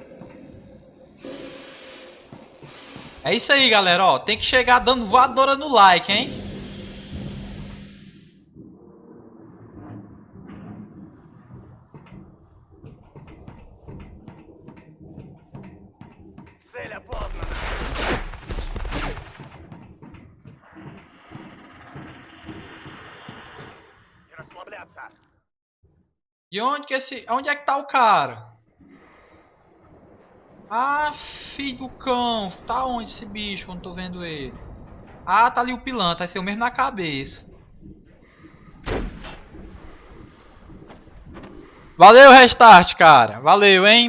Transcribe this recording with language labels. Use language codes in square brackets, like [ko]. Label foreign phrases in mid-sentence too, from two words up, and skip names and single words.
[pt] É isso aí, galera, ó. Tem que chegar dando voadora no like, hein? [ru] Цель опознана. Не расслабляться. [pt] E onde é que tá o cara? Ah, filho do cão. Tá onde esse bicho quando tô vendo ele? Ah, tá ali o pilantra. Vai ser o mesmo na cabeça. Valeu, Restart, cara. Valeu, hein?